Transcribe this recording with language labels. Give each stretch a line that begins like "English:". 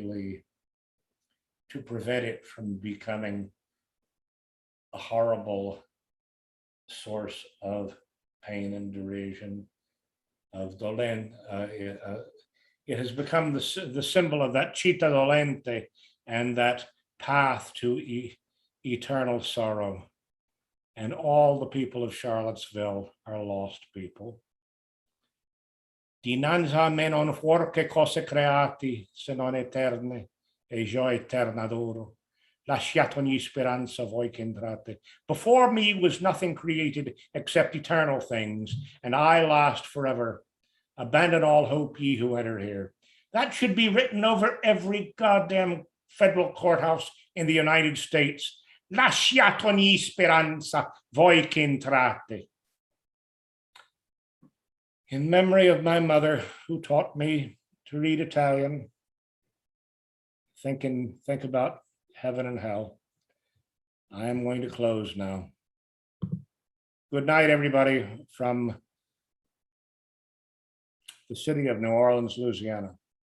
English: Lee, to prevent it from becoming a horrible source of pain and derision, of dolente. It has become the symbol of that città dolente and that path to eternal sorrow. And all the people of Charlottesville are lost people.
Italian: Dinanzi a me non fuorche cose creati, se non eterne, e io eterna adoro. Lasciate ogni speranza voi che entrate.
English: Before me was nothing created except eternal things, and I last forever. Abandon all hope, ye who enter here. That should be written over every goddamn federal courthouse in the United States.
Italian: Lasciate ogni speranza voi che entrate.
English: In memory of my mother, who taught me to read Italian, think about heaven and hell. I am going to close now. Good night, everybody, from the city of New Orleans, Louisiana.